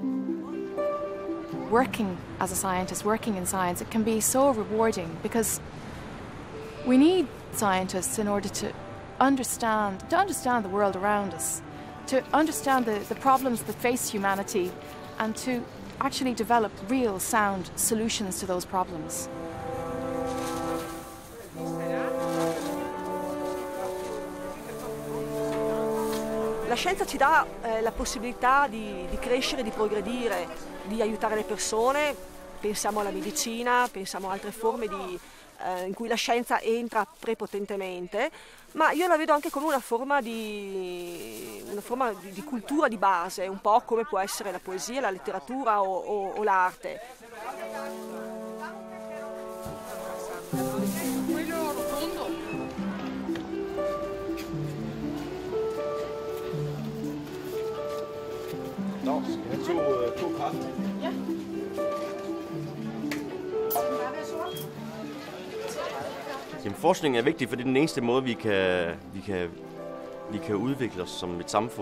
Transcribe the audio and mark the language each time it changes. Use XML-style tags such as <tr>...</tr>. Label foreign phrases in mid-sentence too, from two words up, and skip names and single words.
<en>Working as a scientist, working in science, it can be so rewarding because we need scientists in order to understand the world around us, to understand the problems that face humanity, and to actually develop real, sound solutions to those problems.</en> <it>La scienza ci dà la possibilità di crescere, di progredire, di aiutare le persone. Pensiamo alla medicina, pensiamo a altre forme in cui la scienza entra prepotentemente, ma io la vedo anche come una forma di cultura di base, un po' come può essere la poesia, la letteratura o l'arte.</it> <da>No, to kaffe. Ja. Jamen, forskning er vigtig, for det er den eneste måde, vi kan udvikle os som et samfund.</da>